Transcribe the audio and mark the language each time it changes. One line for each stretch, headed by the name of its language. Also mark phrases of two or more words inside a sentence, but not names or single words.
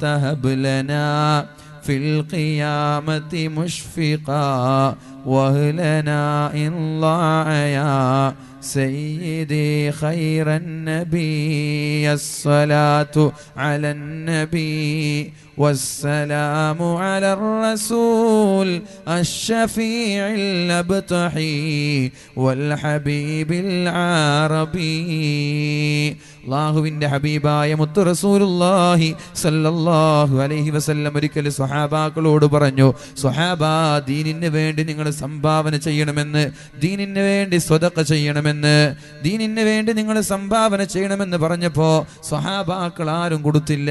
Arabic: هب لنا في القيامة مشفقا واهلنا إن ضاع يا سيدي خير النبي الصلاة على النبي والسلام على الرسول الشفيع الأبتحي والحبيب
Malayalam: العربي അല്ലാഹുവിൻ്റെ ഹബീബായ മുത്ത്
Arabic: رسول الله صلى الله عليه وسلم
Malayalam: ഒരിക്കൽ സ്വഹാബാക്കളോട് പറഞ്ഞു, സ്വഹാബാ, ദീനിന് വേണ്ടി നിങ്ങൾ സംഭാവന ചെയ്യണമെന്ന്, ദീനിന് വേണ്ടി സ്വതഖ ചെയ്യണമെന്ന്, ദീനിന് വേണ്ടി നിങ്ങൾ സംഭാവന ചെയ്യണമെന്ന് പറഞ്ഞപ്പോൾ സ്വഹാബാക്കൾ ആരും കൊടുത്തില്ല.